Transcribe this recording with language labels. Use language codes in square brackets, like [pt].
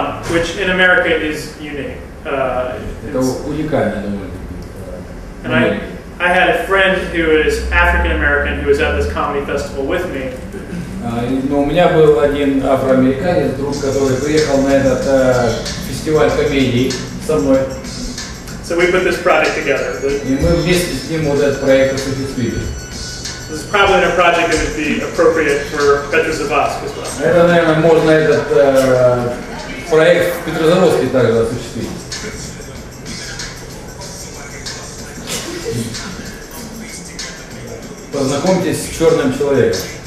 [en] Which in America is unique. [ru] Это уникально довольно. [en] And I had a friend who is African American who was at this comedy festival with me. [ru] Но у меня был один афроамериканец, друг, который приехал на этот фестиваль комедий со мной. [en] So we put this project together. [ru] И мы вместе с ним вот этот проект осуществили. [en] This is probably a project that would be appropriate for Petrozavodsk as well. [ru] Это, наверное, можно этот проект в Петрозаводске также осуществить. Познакомьтесь с черным человеком.